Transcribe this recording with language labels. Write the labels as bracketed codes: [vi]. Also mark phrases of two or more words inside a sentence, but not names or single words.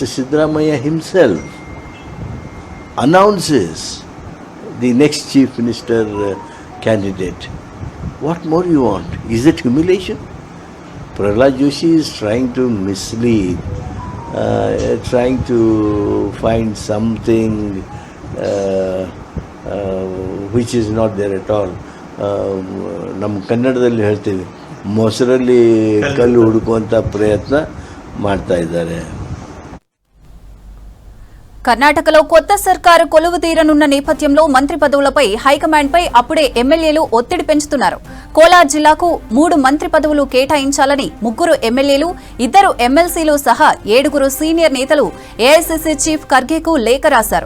[en] Siddaramaiah himself announces the next chief minister candidate. What more you want? Is it humiliation? Prahlad Joshi is trying to mislead, trying to find something which is not there at all. [kn] ನಮ್ಮ ಕನ್ನಡದಲ್ಲಿ ಹೇಳ್ತೀವಿ, ಮೊಸರಲ್ಲಿ ಕಲ್ಲು ಹುಡುಕುವಂಥ ಪ್ರಯತ್ನ ಮಾಡ್ತಾ ಇದ್ದಾರೆ. [te] కర్ణాటకలో కొత్త సర్కారు కొలువు తీరనున్న నేపథ్యంలో మంత్రి పదవులపై హైకమాండ్పై అప్పుడే ఎమ్మెల్యేలు ఒత్తిడి పెంచుతున్నారు. కోలార్ జిల్లాకు 3 మంత్రి పదవులు కేటాయించాలని 3 ఎమ్మెల్యేలు, 2 ఎమ్మెల్సీలు సహా 7 సీనియర్ నేతలు ఏఐసీసీ చీఫ్ ఖర్గేకు లేఖ రాశారు.